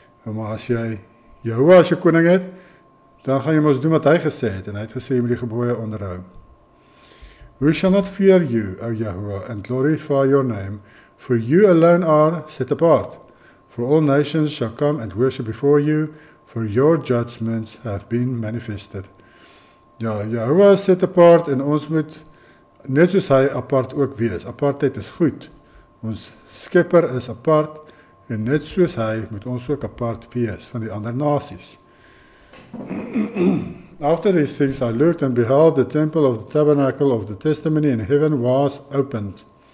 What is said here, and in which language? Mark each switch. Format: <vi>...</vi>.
<af>Maar as jy Yahuwah as jou koning het, dan gaan jy mos doen wat hy gesê het, en hy het gesê jy moet die gebooie onderhou.</af> <en>Who shall not fear you, O Yahuwah, and glorify your name, for you alone are set apart. For all nations shall come and worship before you, for your judgments have been manifested.</en> <af>Ja, Yahuwah is</af> <en>set apart,</en> <af>en ons moet net soos hy apart ook wees. Apartheid is goed. Ons skepper is apart, en net soos hy moet ons ook apart wees van die ander nasies.</af> <en>After these things I looked and beheld the temple of the tabernacle of the testimony in heaven was opened.</en>